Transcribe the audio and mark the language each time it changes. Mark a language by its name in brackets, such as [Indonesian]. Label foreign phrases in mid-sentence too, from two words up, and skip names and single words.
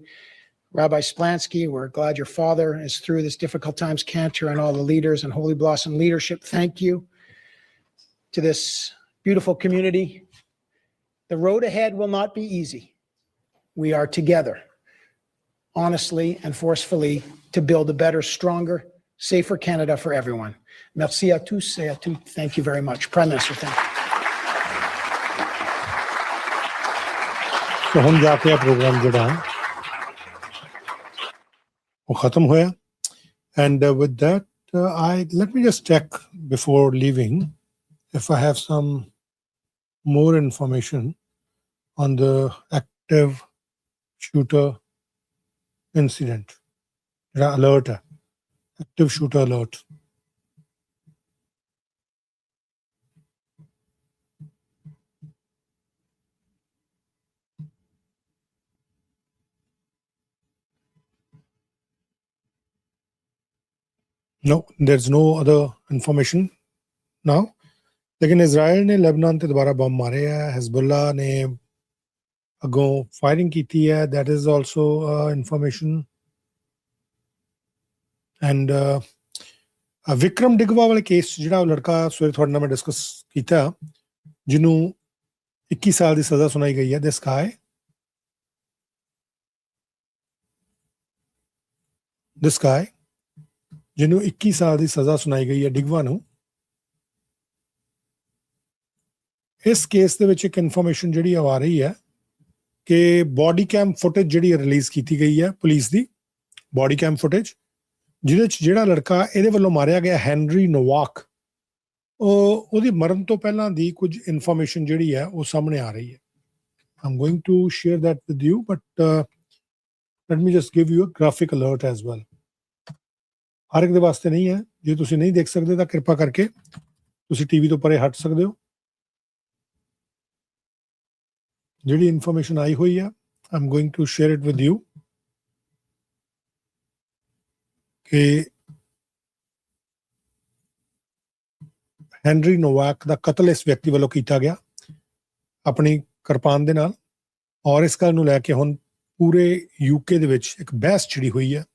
[English] Rabbi Splansky, we're glad your father is through this difficult times, Cantor, and all the leaders and Holy Blossom leadership. Thank you. To this beautiful community, the road ahead will not be easy. We are together, honestly and forcefully, to build a better, stronger, safer Canada for everyone. [French] Merci à tous et à toutes. [English] Thank you very much. Prime Minister, thank you. [Hindi] तो हम जाके प्रोग्राम जोड़ा है वो खत्म होया. [English] And with that, let me just check before leaving if I have some more information on the active shooter incident. Alert, active shooter alert. No, there's no other information now. [Hindi] लेकिन इजराइल ने लेबनान ते दोबारा बम मारे है, हिजबुल्ला ने अगों फायरिंग की थी है, [English] that is also information. [Punjabi] And विक्रम डिगवा वाले केस ਜਿਹੜਾ ਲੜਕਾ ਸਵੇਰੇ ਤੁਹਾਡੇ ਨਾਲ ਮੈਂ ਡਿਸਕਸ ਕੀਤਾ ਜਿਹਨੂੰ 21 ਸਾਲ ਦੀ ਸਜ਼ਾ ਸੁਣਾਈ ਗਈ ਹੈ, [English] this guy [Punjabi] ਜਿਹਨੂੰ 21 ਸਾਲ ਦੀ ਸਜ਼ਾ ਸੁਣਾਈ ਗਈ ਹੈ ਡਿਗਵਾ ਨੂੰ, ਇਸ ਕੇਸ ਦੇ ਵਿੱਚ ਇੱਕ ਇਨਫੋਰਮੇਸ਼ਨ ਜਿਹੜੀ ਆ ਰਹੀ ਹੈ ਕਿ ਬੋਡੀ ਕੈਮ ਫੁਟੇਜ ਜਿਹੜੀ ਰਿਲੀਜ਼ ਕੀਤੀ ਗਈ ਹੈ ਪੁਲਿਸ ਦੀ, ਬੋਡੀ ਕੈਮ ਫੁਟੇਜ ਜਿਹਦੇ ਚ ਜਿਹੜਾ ਲੜਕਾ ਇਹਦੇ ਵੱਲੋਂ ਮਾਰਿਆ ਗਿਆ ਹੈਨਰੀ ਨੋਵਾਕ, ਉਹਦੀ ਮਰਨ ਤੋਂ ਪਹਿਲਾਂ ਦੀ ਕੁਝ ਇਨਫੋਰਮੇਸ਼ਨ ਜਿਹੜੀ ਹੈ ਉਹ ਸਾਹਮਣੇ ਆ ਰਹੀ ਹੈ. [English] I'm going to share that with you, but let me just give you a graphic alert as well. [Punjabi] ਹਰ ਇੱਕ ਦੇ ਵਾਸਤੇ ਨਹੀਂ ਹੈ, ਜੇ ਤੁਸੀਂ ਨਹੀਂ ਦੇਖ ਸਕਦੇ ਤਾਂ ਕਿਰਪਾ ਕਰਕੇ ਤੁਸੀਂ ਟੀਵੀ ਤੋਂ ਪਰੇ ਹਟ ਸਕਦੇ ਹੋ. ਜਿਹੜੀ ਇਨਫੋਰਮੇਸ਼ਨ ਆਈ ਹੋਈ ਹੈ [English] I'm going to share it with you [Punjabi] ਕਿ ਹੈਨਰੀ ਨੋਵਾਕ ਦਾ ਕਤਲ ਇਸ ਵਿਅਕਤੀ ਵੱਲੋਂ ਕੀਤਾ ਗਿਆ ਆਪਣੀ ਕਿਰਪਾਨ ਦੇ ਨਾਲ, ਔਰ ਇਸ ਗੱਲ ਨੂੰ ਲੈ ਕੇ ਹੁਣ ਪੂਰੇ ਯੂਕੇ ਦੇ ਵਿੱਚ ਇੱਕ ਬਹਿਸ ਛਿੜੀ ਹੋਈ ਹੈ.